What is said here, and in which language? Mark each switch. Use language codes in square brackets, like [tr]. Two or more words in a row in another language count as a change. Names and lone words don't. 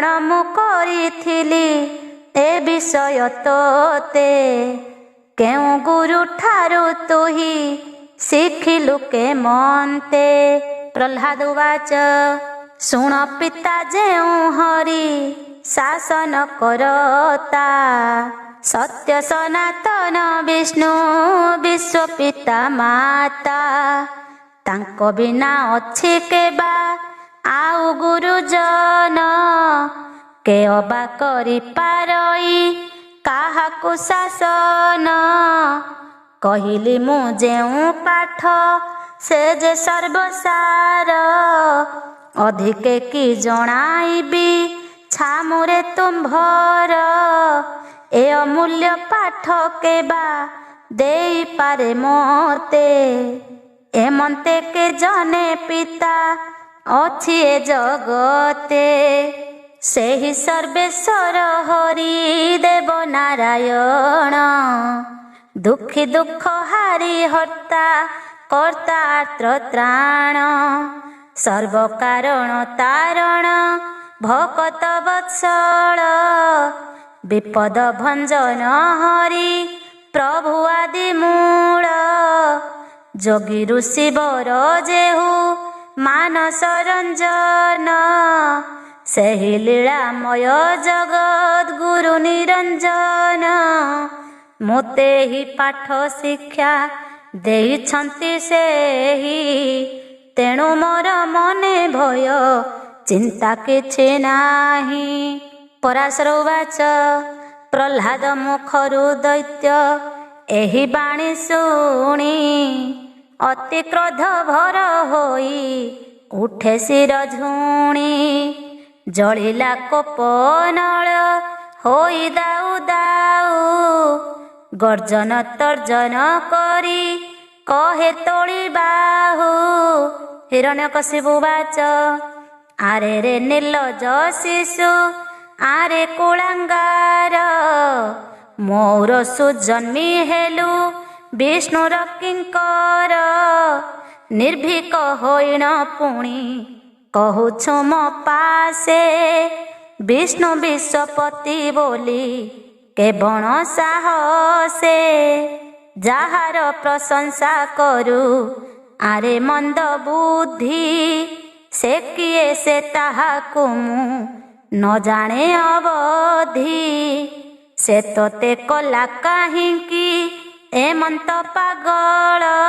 [or] ମୁଁ କରିଥିଲି ଏ ବିଷୟ ତୋତେ କେଉଁ ଗୁରୁ ଠାରୁ ତୁହି ଶିଖିଲୁ କେମନ୍ତେ ପ୍ରହ୍ଲାଦ ବାଚ ଶୁଣ ପିତା ଯେଉଁ ହରି ଶାସନ କରତା ସତ୍ୟ ସନାତନ ବିଷ୍ଣୁ ବିଶ୍ୱ ପିତା ମାତା ତାଙ୍କୁ ବିନା ଅଛି କେବା ଆଉ ଗୁରୁଜନ କେ ଅବା କରି ପାରଇ କାହାକୁ ଶାସନ କହିଲି ମୁଁ ଯେଉଁ ପାଠ ସେ ଯେ ସର୍ବସାର ଅଧିକେ କି ଜଣାଇବି ଛାମୁରେ ତୁମ୍ଭର ଏ ଅମୂଲ୍ୟ ପାଠ କେବା ଦେଇ ପାରେ ମୋତେ ଏମନ୍ତେ କେ ଜଣେ ପିତା ଅଛି ଏ ଜଗତେ ସେହି ସର୍ବେଶ୍ୱର ହରି ଦେବ ନାରାୟଣ ଦୁଃଖୀ ଦୁଃଖ ହାରୀ ହର୍ତ୍ତା କର୍ତ୍ତା ତ୍ରାଣ ସର୍ବ କାରଣ ତାରଣ ଭକତ ବତ୍ସଳ ବିପଦ ଭଞ୍ଜନ ହରି ପ୍ରଭୁ ଆଦି ମୂଳ ଯୋଗୀ ଋଷି ବର ଯେହୁ ମାନସ ରଞ୍ଜନ ସେହି ଲୀଳାମୟ ଜଗତ ଗୁରୁ ନିରଞ୍ଜନ ମୋତେ ହି ପାଠ ଶିକ୍ଷା ଦେଇଛନ୍ତି ସେହି ତେଣୁ ମୋର ମନେ ଭୟ ଚିନ୍ତା କିଛି ନାହିଁ। ପରାଶର ଉବାଚ ପ୍ରହ୍ଲାଦ ମୁଖରୁ ଦୈତ୍ୟ ଏହି ବାଣୀ ଶୁଣି ଅତି କ୍ରୋଧ ଭର ହୋଇ ଉଠେ ଶିର ଝୁଣି ଜଳିଲା କୋପାନଳ ହୋଇ ଦାଉ ଦାଉ ଗର୍ଜନ ତର୍ଜନ କରି କହେ ତୋଳି ବାହୁ ହିରଣ୍ୟକଶିପୁ ଉବାଚ ଆରେ ରେ ନିର୍ଲଜ ଶିଶୁ ଆରେ କୁଳାଙ୍ଗାର ମୋର ସୁଜନ୍ମୀ ହେଲୁ ବିଷ୍ଣୁର କିଙ୍କର ନିର୍ଭୀକ ହୋଇଣ ପୁଣି କହୁଛୁ ମୋ ପାଶେ ବିଷ୍ଣୁ ବିଶ୍ୱପତି ବୋଲି କେବଣ ସାହସେ ଯାହାର ପ୍ରଶଂସା କରୁ ଆରେ ମନ୍ଦ ବୁଦ୍ଧି ସେ କିଏ ସେ ତାହାକୁ ମୁଁ ନ ଜାଣେ ଅବଧି ସେ ତୋତେ କଲା କାହିଁକି ଏମନ୍ତ ପାଗଳ